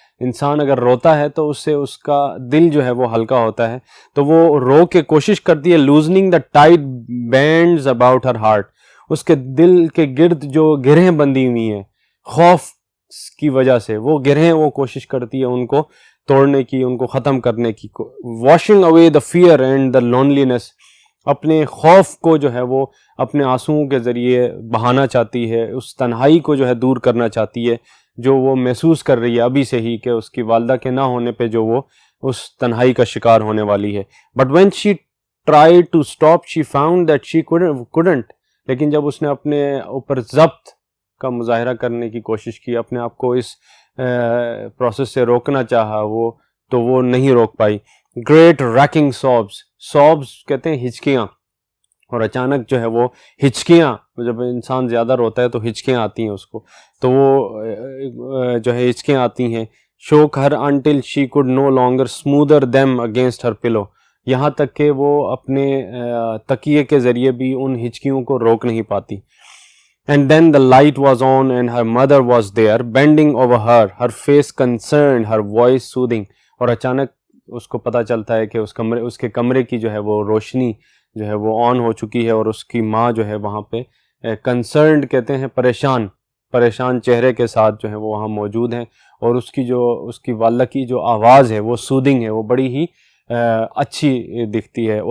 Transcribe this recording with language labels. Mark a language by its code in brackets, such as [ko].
[ur] انسان اگر روتا ہے تو اس سے اس کا دل جو ہے وہ ہلکا ہوتا ہے, تو وہ رو کے کوشش کرتی ہے [en] loosening the tight bands about her heart. [ur] اس کے دل کے گرد جو گرہیں بندھی ہوئی ہیں خوف کی وجہ سے, وہ گرہیں وہ کوشش کرتی ہے ان کو توڑنے کی, ان کو ختم کرنے کی. [en] washing away the fear and the loneliness. [ur] اپنے خوف کو جو ہے وہ اپنے آنسوؤں کے ذریعے بہانا چاہتی ہے, اس تنہائی کو جو ہے دور کرنا چاہتی ہے جو وہ محسوس کر رہی ہے ابھی سے ہی کہ اس کی والدہ کے نہ ہونے پہ جو وہ اس تنہائی کا شکار ہونے والی ہے. [en] But when she tried to stop she found that she couldn't. [ur] لیکن جب اس نے اپنے اوپر ضبط کا مظاہرہ کرنے کی کوشش کی, اپنے آپ کو اس پروسیس سے روکنا چاہا تو وہ نہیں روک پائی. [en] Great racking sobs [ur] کہتے ہیں ہچکیاں, اور اچانک جو ہے وہ ہچکیاں, جب انسان زیادہ روتا ہے تو ہچکیاں آتی ہیں اس کو, تو وہ جو ہے ہچکیاں آتی ہیں. [en] shook her until she could no longer smoother them against her pillow. [ur] یہاں تک کہ وہ اپنے تکیے کے ذریعے بھی ان ہچکیوں کو روک نہیں پاتی. [en] And then the light was on and her mother was there, bending over her, her face concerned, her voice soothing. [ur] اور اچانک اس کو پتہ چلتا ہے کہ اس کے کمرے کی جو ہے وہ روشنی جو ہے وہ آن ہو چکی ہے, اور اس کی ماں جو ہے وہاں پہ کنسرنڈ کہتے ہیں پریشان چہرے کے ساتھ جو ہے وہ وہاں موجود ہیں, اور اس کی والدہ کی جو آواز ہے وہ سودنگ ہے, وہ بڑی ہی اچھی دکھتی ہے.